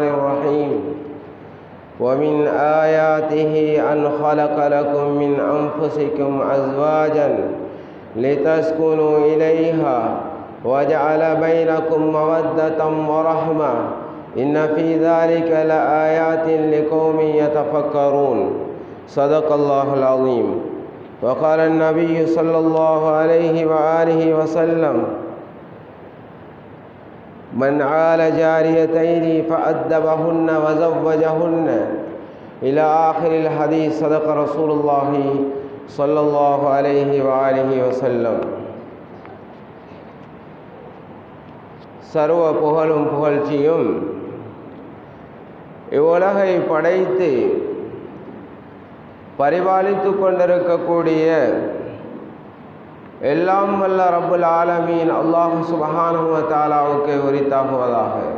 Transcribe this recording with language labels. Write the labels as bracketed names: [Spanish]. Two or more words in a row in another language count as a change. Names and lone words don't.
[Arabic] الرحيم ومن آياته أن خلق لكم من أنفسكم أزواجا لتسكنوا إليها وجعل بينكم مودة ورحمة إن في ذلك لآيات لقوم يتفكرون صدق الله العظيم وقال النبي صلى الله عليه وآله وسلم من عال جاريتين فأدبهن وزوجهن إلى آخر الحديث صدق رسول الله صلى الله عليه وآله وسلم [Tamil] சர்வ புகழும் புகழ்ச்சியும் இவ்வுலகை படைத்து பரிபாலித்து கொண்டிருக்கக்கூடிய எல்லாம் வல்ல [Arabic] رب العالمين [Tamil] அல்லாஹ் சுப்ஹானஹு வ தஆலாவுக்கு உரித்தாகுவதாக.